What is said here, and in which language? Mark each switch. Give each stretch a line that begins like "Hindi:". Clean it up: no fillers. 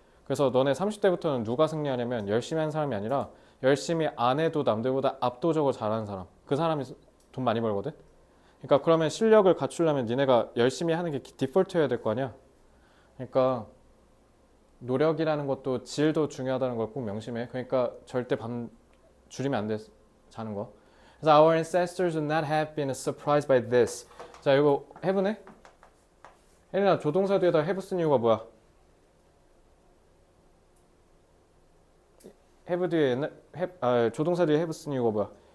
Korean: 그래서 너네 30대부터는 누가 승리하냐면 열심히 하는 사람이 아니라 열심히 안 해도 남들보다 압도적으로 잘하는 사람. 그 사람이 돈 많이 벌거든. 그러니까 그러면 실력을 갖추려면 니네가 열심히 하는 게 디폴트여야 될 거 아니야. 그러니까 노력이라는 것도 질도 중요하다는 걸 꼭 명심해. 그러니까 절대 밤 줄이면 안 돼. 자는 거.
English: 그래서 our ancestors would not have been surprised by this.
Korean: 자, 이거 have네? 혜린아, 조동사 뒤에다 have 쓴 이유가 뭐야? have 뒤에 조동사 뒤에 have 쓴 이유가 뭐야?